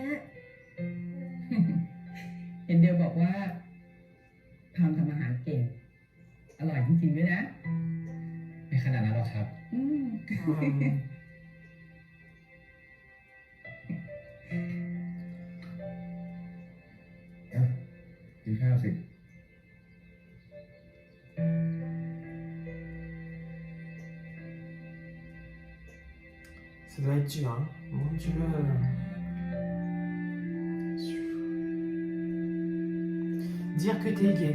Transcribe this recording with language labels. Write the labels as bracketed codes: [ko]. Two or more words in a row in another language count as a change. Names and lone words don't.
[th] เห็นเดียวบอกว่าพามทำอาหารเก่ง อร่อยจริงๆด้วยนะ ไม่ขนาดนั้นหรอกครับ อืม กินข้าวสิ [fr] Ça doit être dur, hein. Mon Dieu. Dire que t'es gay.